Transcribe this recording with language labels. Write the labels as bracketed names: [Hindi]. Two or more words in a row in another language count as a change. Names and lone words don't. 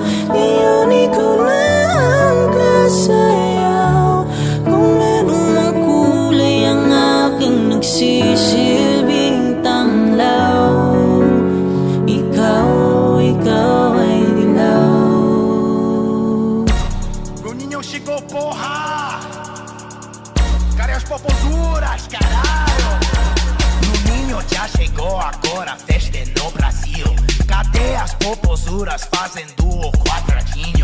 [Filipino] Ngayon ikaw na ang kasayaw. Kung meron mang kulay ang aking nagsisilbing tanglaw, ikaw ay dilaw. [Portuguese] Bruninho chegou, porra! Cadê as popozuras, caralho? Bruninho já chegou, agora a festa é no Brasil. Cadê as popozuras fazendo o quadradinho?